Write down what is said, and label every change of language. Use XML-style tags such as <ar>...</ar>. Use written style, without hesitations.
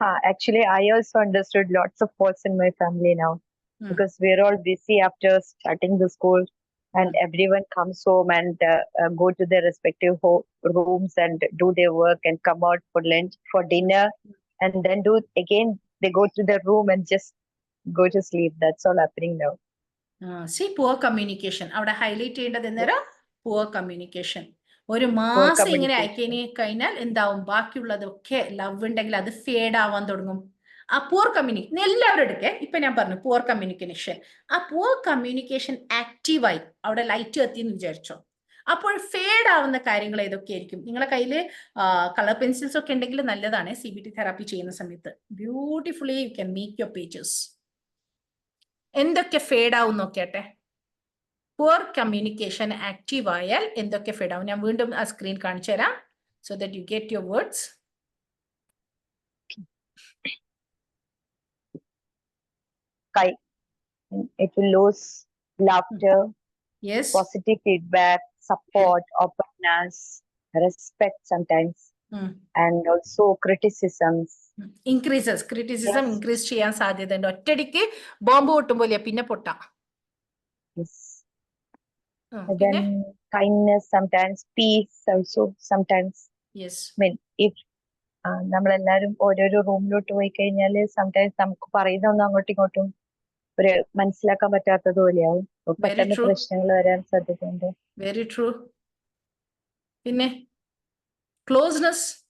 <en>Actually, I also understood lots of faults in my family now, because we're all busy after starting the school, and everyone comes home and go to their respective rooms and do their work and come out for lunch, for dinner, and then they go to their room and just go to sleep. That's all happening now. See, poor communication.</en> <ml>അവിടെ highlight ചെയ്യേണ്ടത് എന്നേരം</ml> <en>poor communication.</en> <ml>ഒരു മാസം ഇങ്ങനെ അയക്കണി കഴിഞ്ഞാൽ എന്താവും, ബാക്കിയുള്ളതൊക്കെ love ഉണ്ടെങ്കിൽ അത് ഫേഡ് ആവാൻ തുടങ്ങും. ആ പൂർ കമ്മ്യൂണിക്കേഷൻ എല്ലാവരും എടുക്കേ. ഇപ്പൊ ഞാൻ പറഞ്ഞു പൂർ കമ്മ്യൂണിക്കേഷൻ. ആ പൂർ കമ്മ്യൂണിക്കേഷൻ ആക്റ്റീവായി അവിടെ ലൈറ്റ് കത്തിന്ന് വിചാരിച്ചോ, അപ്പോൾ ഫേഡ് ആവുന്ന കാര്യങ്ങൾ ഏതൊക്കെയായിരിക്കും? നിങ്ങളുടെ കയ്യിൽ കളർ പെൻസിൽസ് ഒക്കെ ഉണ്ടെങ്കിൽ നല്ലതാണ്. CBT തെറാപ്പി ചെയ്യുന്ന സമയത്ത്</ml> <en>Beautifully you can make your pages.</en> <ml>എന്തൊക്കെ ഫേഡ് ആവും നോക്കിയാട്ടെ. പൂർ കമ്മ്യൂണിക്കേഷൻ ആക്റ്റീവ് ആയാൽ എന്തൊക്കെ ഫേഡ് ആവും? ഞാൻ വീണ്ടും ആ സ്ക്രീൻ കാണിച്ചു തരാം,</ml> <en>So that you get your words. It will lose laughter, yes, positive feedback, support, openness, respect sometimes, and also criticisms. Increases.</en> <ml>Criticism increase ചെയ്യാൻ സാധ്യതയുണ്ട്. ഒറ്റടിക്ക് ബോംബ് പൊട്ടുമ്പോലെ പിന്നെ പൊട്ടാം.</ml> <en>Yes. Then kindness sometimes, peace also sometimes. Yes. I mean, if</en> <ml>നമ്മളെല്ലാരും ഓരോരോ റൂമിലോട്ട് പോയി കഴിഞ്ഞാൽ sometimes നമുക്ക് പറയുന്ന ഒന്നും അങ്ങോട്ടും ഇങ്ങോട്ടും ഒരു മനസ്സിലാക്കാൻ പറ്റാത്തത് പോലെയാവും. പെട്ടെന്ന് പ്രശ്നങ്ങൾ വരാൻ സാധ്യതയുണ്ട്.</ml> <en>Very true.</en> <ml>പിന്നെ</ml> <en>closeness,</en>